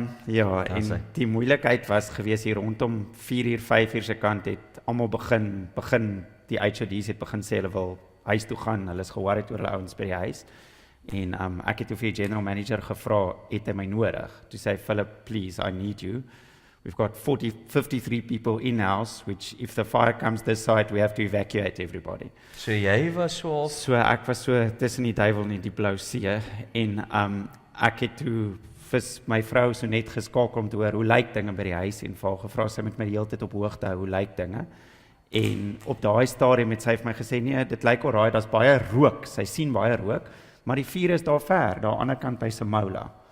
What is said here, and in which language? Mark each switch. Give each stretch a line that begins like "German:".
Afrikaans: Ja, en die moeilikheid was gewees hier rondom 4uur, 5uur se kant het almal begin die HOD's het begin sê hulle wil huis toe gaan, hulle is ge-worried oor hulle ouens by die huis. En ek het toe vir die general manager gevra, het hy my nodig?
English: Toe sê hy, Philip, please, I need you. We've got 53 people in-house, which if the fire comes this side, we have to evacuate everybody.
Afrikaans: So jy was so ek was so tussen die duiwel en die blou see, en ek het toe vir my vrou so net geskakel om te hoor, hoe lyk dinge by die huis, en vir haar gevra, sy met my die hele tyd op hoogte hou, hoe lyk dinge? En op daai stadium het sy vir my gesê, nee, dit lyk alraai, daar's baie rook, sy sien baie rook, maar die vuur is daar ver, daar aan die ander kant by Samola.